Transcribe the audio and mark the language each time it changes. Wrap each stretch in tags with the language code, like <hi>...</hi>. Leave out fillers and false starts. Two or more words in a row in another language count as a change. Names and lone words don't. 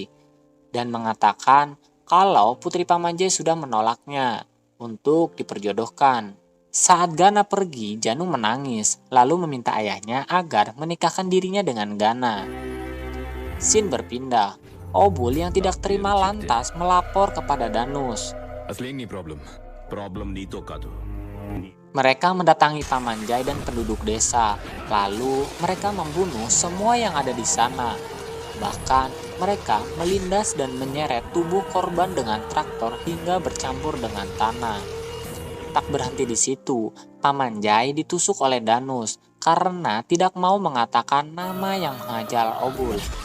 <id>Dan mengatakan kalau putri Paman Jai sudah menolaknya untuk diperjodohkan. Saat Gana pergi, Janu menangis, lalu meminta ayahnya agar menikahkan dirinya dengan Gana. Scene berpindah. Obul yang tidak terima lantas melapor kepada Danus.</id> <te>అసలేం నీ ప్రాబ్లం? ప్రాబ్లం నీతో కాదు.</te> <id>Mereka mendatangi Paman Jai dan penduduk desa. Lalu mereka membunuh semua yang ada di sana. Bahkan mereka melindas dan menyeret tubuh korban dengan traktor hingga bercampur dengan tanah. Tak berhenti di situ, Paman Jai ditusuk oleh Danus karena tidak mau mengatakan nama yang mengajal Obul.</id>